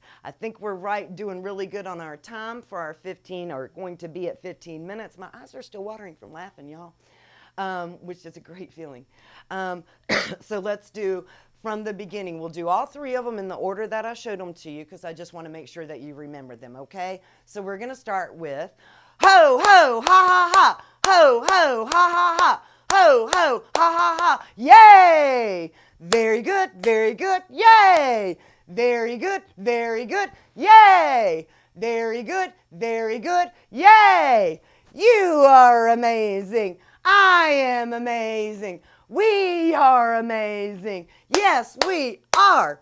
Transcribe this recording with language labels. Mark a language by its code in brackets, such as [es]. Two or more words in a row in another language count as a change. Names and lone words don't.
[en] I think we're doing really good on our time for our 15, or going to be at 15 minutes. My eyes are still watering from laughing, y'all, which is a great feeling. So let's do from the beginning. We'll do all three of them in the order that I showed them to you, because I just want to make sure that you remember them, okay? So we're going to start with ho, ho, ha, ha, ha, ho, ho, ha, ha, ha. Ho, ho, ha, ha, ha, yay! Very good, yay! Very good, yay! Very good, yay! You are amazing. I am amazing. We are amazing. Yes, we are.